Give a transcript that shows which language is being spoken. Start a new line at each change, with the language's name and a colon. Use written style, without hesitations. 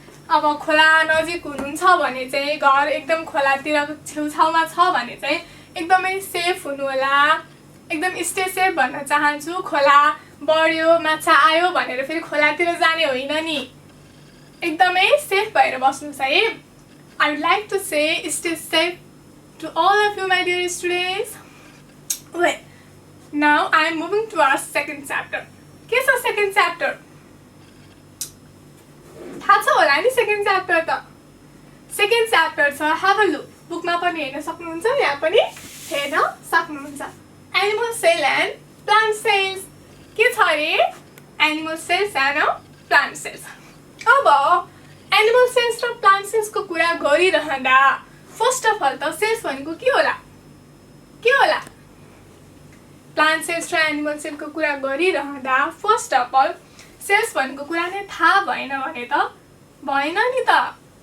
Nepali: अब खोला नजिक हुनुहुन्छ भने चाहिँ घर एकदम खोलातिर छेउछाउमा छ भने चाहिँ एकदमै सेफ हुनु होला. एकदम
English: stay safe
Nepali: भन्न चाहन्छु. खोला बढ्यो माछा आयो भनेर फेरि खोलातिर जाने होइन नि. एकदमै सेफ भएर बस्नुस् है.
English: I would like to say stay safe to all of you my dear students. Well, now I am moving to our second chapter.
Nepali: के छ second chapter? थाहा छ होला नि second chapter त?
English: Second chapter
Nepali: छ
English: have a look.
Nepali: बुकमा पनि हेर्न सक्नुहुन्छ, यहाँ पनि हेर्न सक्नुहुन्छ.
English: Animal cell and plant cells.
Nepali: के छ रे?
English: Animal cells and plant cells.
Nepali: अब एनिमल सेल्स र प्लान्ट सेल्सको कुरा गरिरहँदा
English: first of all
Nepali: त सेल्स भनेको के होला? के होला? प्लान्ट सेल्स र एनिमल सेलको कुरा गरिरहँदा
English: first of all
Nepali: सेल्स भनेको कुरा नै थाहा भएन भने त भएन नि त.